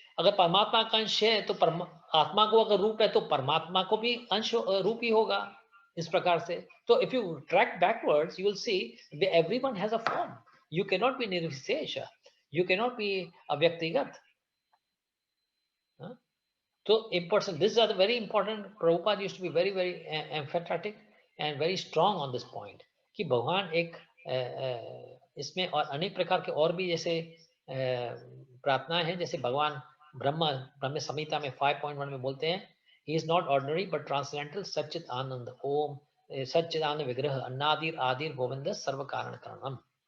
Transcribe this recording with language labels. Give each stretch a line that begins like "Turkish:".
Hindi: अगर परमात्मा का अंश है, तो आत्मा को अगर रूप है, तो परमात्मा को भी अंश रूप ही होगा, इस प्रकार से।
English: तो if you track backwards, you will see everyone has a form. You can not be निर्विशेष, you can not be अव्यक्तिगत। So important, these are the very important. Prabhupada used to be very very emphatic and very strong on this point
Hindi: कि भगवान एक इसमें और अनेक प्रकार के और भी जैसे प्रार्थनाएं हैं। जैसे भगवान ब्रह्म संहिता में 5.1 में बोलते हैं,
English: he is not ordinary but transcendental
Sanskrit: सच्चित आनंद ओम सच्चिदानंद विग्रह अन्नादिर आदिर गोविंद सर्व कारण कारणम।